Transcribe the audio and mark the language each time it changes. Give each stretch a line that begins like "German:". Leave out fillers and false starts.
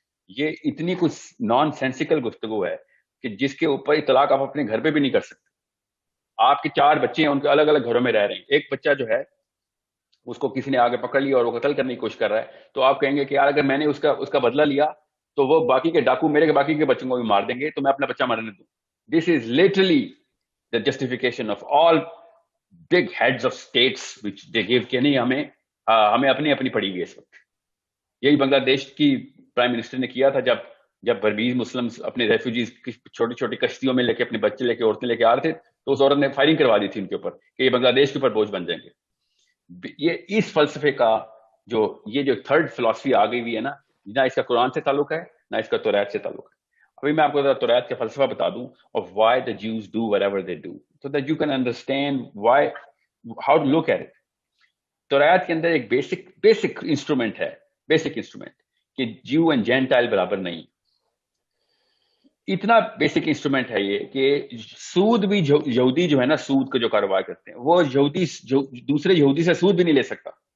Urdu: یہ اتنی کچھ نان سینسیکل گفتگو ہے کہ جس کے اوپر اطلاق آپ اپنے گھر پہ بھی نہیں کر سکتے. آپ کے 4 بچے ہیں, ان کے الگ الگ گھروں میں رہ رہے ہیں, ایک بچہ جو ہے اس کو کسی نے آگے پکڑ لیا اور وہ قتل کرنے کی کوشش کر رہا ہے, تو آپ کہیں گے کہ یار اگر میں نے اس کا بدلہ لیا تو وہ باقی کے ڈاکو میرے باقی کے بچوں کو بھی مار دیں گے, تو میں اپنا بچہ مرنے دوں.
English: This is literally the justification of all big heads of states which they give
Urdu: کہ نہیں ہمیں اپنی پڑی ہوئی اس وقت. یہی بنگلہ دیش کی پرائم منسٹر نے کیا تھا جب برمیز مسلمز اپنے ریفیوجیز چھوٹی چھوٹی کشتیوں میں لے کے اپنے بچے لے کے عورتیں لے کے آ رہے تھے, تو اس عورت نے فائرنگ کروا دی تھی ان کے اوپر کہ یہ بنگلہ دیش کے اوپر بوجھ بن جائیں گے. یہ اس فلسفے کا یہ جو تھرڈ فلسفی آ گئی ہوئی ہے نا, نہ اس کا قرآن سے تعلق ہے نہ اس کا توریت سے تعلق ہے. ابھی میں آپ کو توریت کا فلسفہ بتا دوں
English: of why the Jews do whatever they do, so that you can understand how to look at it.
Urdu: توریت کے اندر ایک بیسک انسٹرومنٹ ہے, کہ جیو اینڈ جینٹائل برابر نہیں. اتنا بیسک انسٹرومنٹ ہے یہ کہ سود بھی یہودی جو ہے نا, سود کا جو کاروبار کرتے ہیں, وہ یہودی دوسرے یہودی سے سود بھی نہیں لے سکتا.